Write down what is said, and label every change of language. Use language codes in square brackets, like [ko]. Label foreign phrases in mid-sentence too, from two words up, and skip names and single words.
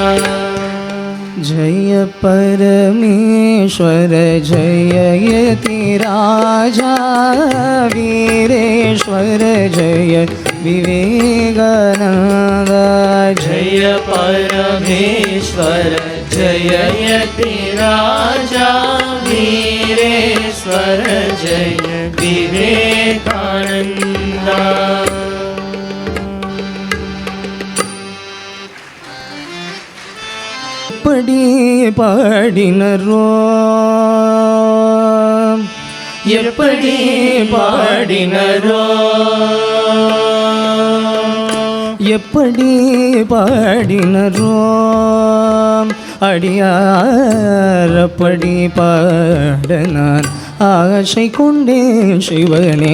[hi] जय परमेश्वर जय यति राजा वीरेश्वर जय विवेकानंदा. जय परमेश्वर जय यति राजा वीरेश्वर जय विवेकानंदा. [ta] எப்படி பாடினரோ எப்படி பாடினரோ எப்படி பாடினரோ அடியாரப்படி பாட நான் ஆசை கொண்டேன் சிவனே.